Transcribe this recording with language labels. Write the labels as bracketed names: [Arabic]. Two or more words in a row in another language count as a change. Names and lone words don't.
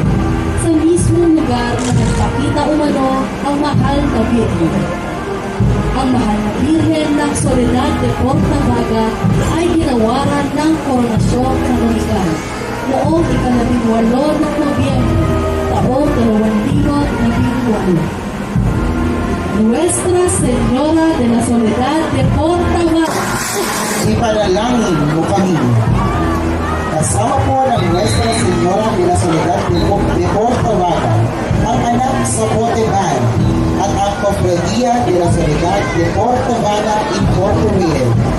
[Filipino] Sa mismong lugar na nagpakita umano ang mahal na Birhen. Ang mahal na Birhen ng Soledad de Portabaga ay ginawaran ng Koronasyon Kanolikal noong 18 ng Nobyembre, taong 2018. Nuestra Señora de la Soledad de Portabaga. ipanalangin mo kami. Kasama po ng Nuestra Señora de la Soledad de Portabaga, ang anak sa Poteban at ang Cofradia de la Soledad de Portabaga Incorporated.